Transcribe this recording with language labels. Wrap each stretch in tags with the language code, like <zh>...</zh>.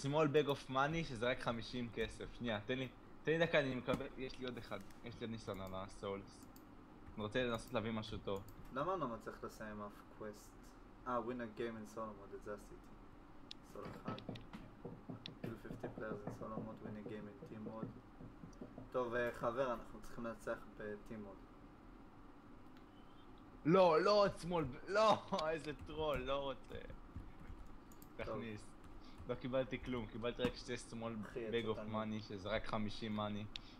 <en>small bag of money</en> <he>שזה רק 50 כסף. שנייה, תן לי דקה, אני מקבל, יש לי עוד אחד. יש לי עוד ניסיון על הסולס. אני רוצה לנסות להביא משהו טוב. למה אני לא מצליח לסיים אף קווסט?</he> <en>win a game in solo mode,</en> <he>את זה עשיתי. סולו אחד.</he> <en>kill 50 players in solo mode, win a game in team mode.</en> <he>טוב, חבר, אנחנו צריכים לנצח ב-</he> <en>team mode.</en> <he>לא, לא עוד small, לא, איזה טרול, לא רוצה. תכניס. לא קיבלתי כלום, קיבלתי רק שתי small אחי,</he> <en>bag of</en> <he>אותנו. money שזה רק 50 money.</he>